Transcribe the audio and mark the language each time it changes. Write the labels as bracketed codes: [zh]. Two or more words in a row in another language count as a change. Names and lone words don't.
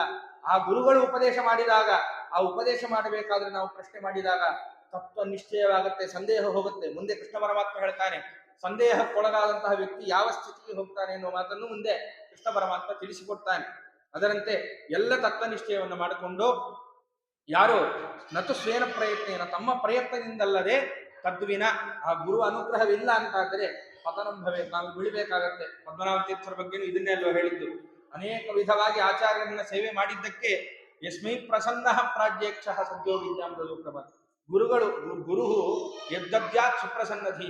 [kn] ಆ ಗುರುಗಳು ಉಪದೇಶ ಮಾಡಿದಾಗ, ಆ ಉಪದೇಶ ಮಾಡಬೇಕಾದ್ರೆ ನಾವು ಪ್ರಶ್ನೆ ಮಾಡಿದಾಗ ತತ್ವ ನಿಶ್ಚಯವಾಗುತ್ತೆ, ಸಂದೇಹ ಹೋಗುತ್ತೆ. ಮುಂದೆ ಕೃಷ್ಣ ಪರಮಾತ್ಮ ಹೇಳ್ತಾನೆ, ಸಂದೇಹಕ್ಕೊಳಗಾದಂತಹ ವ್ಯಕ್ತಿ ಯಾವ ಸ್ಥಿತಿಗೆ ಹೋಗ್ತಾನೆ ಎನ್ನುವ ಮಾತನ್ನು ಮುಂದೆ ಕೃಷ್ಣ ಪರಮಾತ್ಮ ತಿಳಿಸಿಕೊಡ್ತಾನೆ. ಅದರಂತೆ ಎಲ್ಲ ತತ್ವನಿಶ್ಚಯವನ್ನು ಮಾಡಿಕೊಂಡು ಯಾರು [sa] ನತು ಸ್ವೇನ ಪ್ರಯತ್ನೇನ [kn] ತಮ್ಮ ಪ್ರಯತ್ನದಿಂದಲ್ಲದೆ ತದ್ವಿನ ಆ ಗುರು ಅನುಗ್ರಹವಿಲ್ಲ ಅಂತಾದರೆ ಪತನಂಭವೇ ನಾವು ಬೀಳಬೇಕಾಗತ್ತೆ. ಪದ್ಮನಾಭ ತೀರ್ಥರ ಬಗ್ಗೆನೂ ಇದನ್ನೇ ಅಲ್ವ ಹೇಳಿದ್ದು. ಅನೇಕ ವಿಧವಾಗಿ ಆಚಾರ್ಯರನ್ನ ಸೇವೆ ಮಾಡಿದ್ದಕ್ಕೆ [sa] ಯಸ್ಮೈ ಪ್ರಸನ್ನ ಪ್ರಾಜ್ಯಕ್ಷ ಸದ್ಯೋ ವಿದ್ಯಾಮೃತೋಕ್ರಮ. ಗುರು ಯದ್ದದ್ಯಾತ್ ಸುಪ್ರಸನ್ನಧಿ.